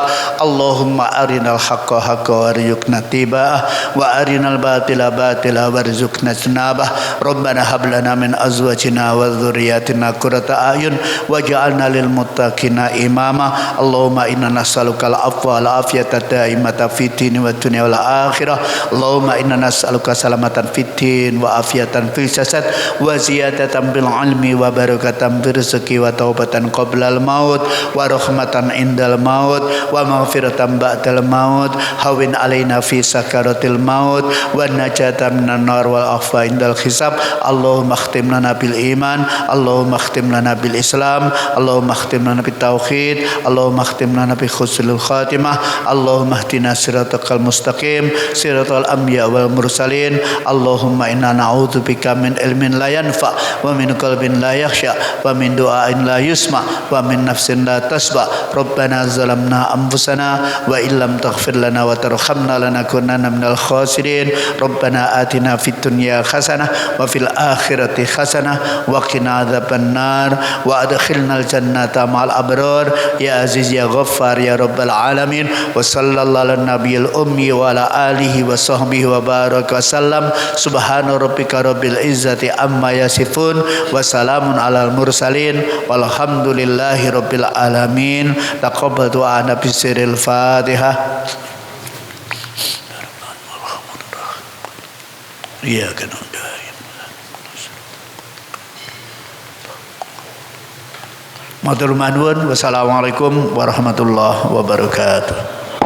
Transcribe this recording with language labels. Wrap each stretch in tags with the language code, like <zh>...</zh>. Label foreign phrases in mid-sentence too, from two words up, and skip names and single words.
<ar>اللهم أرنا الحق حقا وارزقنا اتباعه وأرنا الباطل باطلا وارزقنا اجتنابه. ربنا هب لنا من أزواجنا وذرياتنا قرة أعين واجعلنا للمتقين إماما. اللهم إنا نسألك العفو والعافية دائمة في الدين والدنيا والآخرة. اللهم إنا نسألك سلامة في الدين وعافية في الجسد وزيادة بالعلم وبركة في الرزق وتوبة قبل الموت ورحمة عند الموت ومغفرة بعد الموت. هون علينا في سكرات الموت ونجاة من النار والعفو عند الحساب. اللهم اختم لنا بالإيمان، اللهم اختم لنا بالإسلام، اللهم اختم لنا بالتوحيد، اللهم اختم لنا بحسن الخاتمة. اللهم اهدنا الصراط المستقيم، صراط الأنبياء والمرسلين. اللهم إنا نعوذ بك من علم لا ينفع ومن قلب لا يخشع ومن دعاء لا يسمع ومن نفس لا تشبع. ربنا ظلمنا أنفسنا وإن لم تغفر لنا وترحمنا لنكونن من الخاسرين. ربنا آتنا في الدنيا حسنة وفي الآخرة حسنة وقنا عذاب النار وأدخلنا الجنة مع الأبرار يا عزيز يا غفار يا رب العالمين. وصلى الله على النبي الأمي وعلى آله وصحبه وبارك وسلم. سبحان ربك رب العزة عما يصفون وسلام على المرسلين والحمد لله رب العالمين. Taqabbal du'a nabi siril Fatihah. Iya kan.</ar> <jv>Matur nuwun.</jv> <ar>والسلام عليكم ورحمة الله وبركاته.</ar>